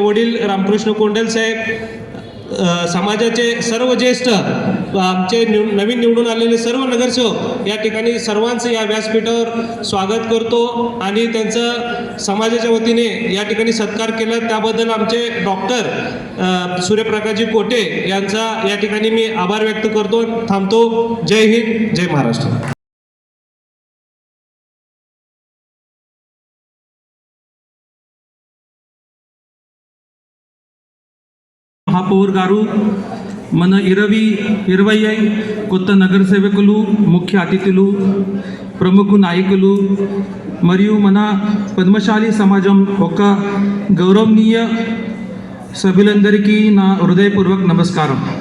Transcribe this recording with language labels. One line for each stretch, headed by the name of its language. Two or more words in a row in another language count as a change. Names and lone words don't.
Marathi: वडील रामकृष्ण कोंडल साहेब, समाजाचे सर्व ज्येष्ठ, आमचे नवीन निवडून आलेले सर्व नगरसेवक, या ठिकाणी सर्वांचं या व्यासपीठावर स्वागत करतो आणि त्यांचं समाजाच्या वतीने या ठिकाणी सत्कार केला त्याबद्दल आमचे डॉक्टर सूर्यप्रकाशजी कोटे यांचा या ठिकाणी मी आभार व्यक्त करतो. थांबतो. जय हिंद, जय महाराष्ट्र.
Telugu: మహాపౌర్ గారు, మన 20 కొత్త నగర సేవకులు, ముఖ్య అతిథులు, ప్రముఖ నాయకులు మరియు మన పద్మశాలి సమాజం ఒక గౌరవనీయ సభ్యులందరికీ నా హృదయపూర్వక నమస్కారం.